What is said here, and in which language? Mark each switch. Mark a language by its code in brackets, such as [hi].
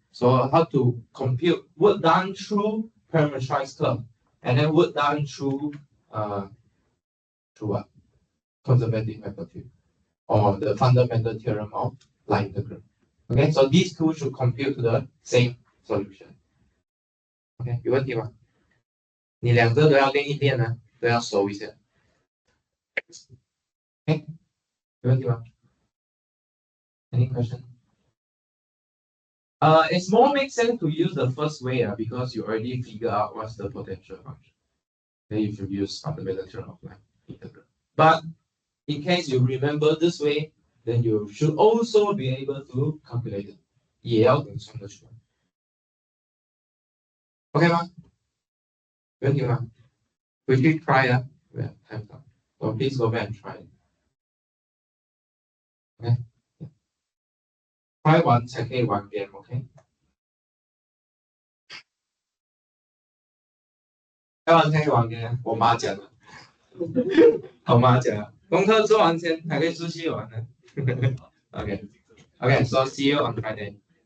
[en] So how to compute work done through parameterized curve, and then work done through what? Conservative vector field, or the fundamental theorem of line integral. Okay, so these two should compute to the same solution. [zh] OK， 有问题吗？你两个都要练一练呢，都要熟一下。 OK， 有问题吗 ？ [en] Any question? It's more makes sense to use the first way because you already figure out what's the potential function. Then you should use fundamental theorem of line integral. But in case you remember this way, then you should also be able to calculate it. [zh] 也要能算得出来。 OK 吗？有问题吗？回去 try 啊。 [en] Yeah, time up. So please go back and try it. OK。 [zh] try 完才可以玩 game。OK。开完才可以玩 game， 我妈讲的。我妈讲，功课做完先才可以出去玩呢。 [en] OK OK， so see you on Friday.